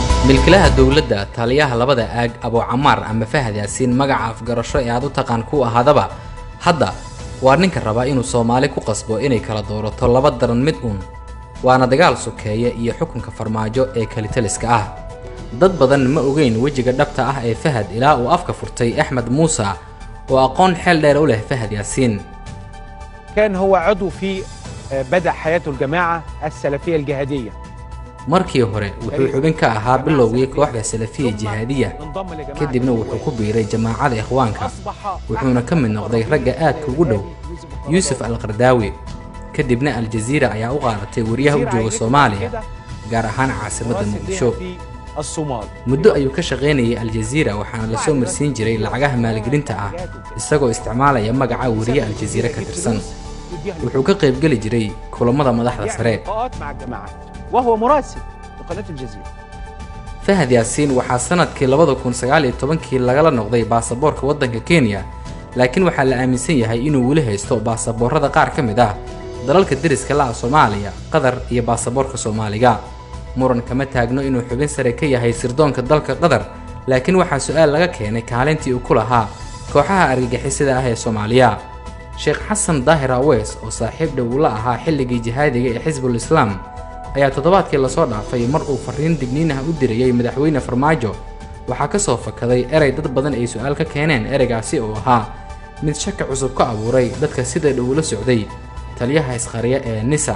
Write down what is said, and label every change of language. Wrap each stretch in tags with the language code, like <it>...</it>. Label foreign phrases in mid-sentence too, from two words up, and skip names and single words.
<so>milkilaha dawladda taliyaha labada aag Abu Camar ama Fahad Yaasiin magaca afgarasho ee aad u taqaan ku ahaadaba hadda waa ninka raba inuu Soomaali ku qasbo inay kala doorato laba daran mid waana dagaal sokeeye iyo xukunka farmaajo ee kalitaliska ah dad badan ma ogeyn wajiga dhabta ah ee Fahad ilaa uu afka furtay Axmed Muuse oo aqoon xeel dheer u leh Fahad Yaasiin</so> <ar>كان هو عضو في بدأ حياته الجماعة السلفية الجهادية</ar> <so>markii hore wuxuu xubin ka ahaa bilowgii kooxda salafiya jihaadiya kadibna wuxuu ku biiray jamaacada ikhwaanka wuxuuna ka mid noqday ragga aadka ugu dhow Yusuf Al-Qardaawi kadibna Al Jazeera ayaa u qaadatay wariyaha u jooga Soomaaliya gaar ahaan caasimadda Muqdisho muddo ayuu ka shaqeynayay Al Jazeera waxaana la soo marsiin jiray lacagaha maalgelinta ah isagoo isticmaalaya magaca wariye Al Jazeera ka tirsan wuxuu ka qayb gali jiray kulamada madaxda sare</so> <ar>وهو مراسل لقناة الجزيرة</ar> <so>فهد ياسين waxaa sanadkii 2019 laga noqday baasaboorka wadanka Kenya laakiin waxa la aaminsan yahay inuu wali haysto baasaboorada qaar ka mid ah dalalka dariska la Soomaaliya Qatar iyo baasaboorka Soomaaliga muran kama taagno inuu xubin sare ka yahay sirdoonka dalka Qatar laakiin waxa su'aal laga keenay kaalintii uu ku lahaa kooxaha argagixisada ah ee Soomaaliya Sheekh Xasan Daahir Awees oo saaxiib dhow la ahaa xilligii jihaadiga ee Xisbul Islaam ayaa toddobaadkii la soo dhaafay mar uu fariin digniin ah u dirayay madaxweyne Farmaajo waxa ka soo fakaday eray dad badan ay su'aal ka keeneen ereygaasi oo ahaa mid shaka cusub ka abuuray dadka sida dhow la socday taliyaha isqariya ee Nisa</so>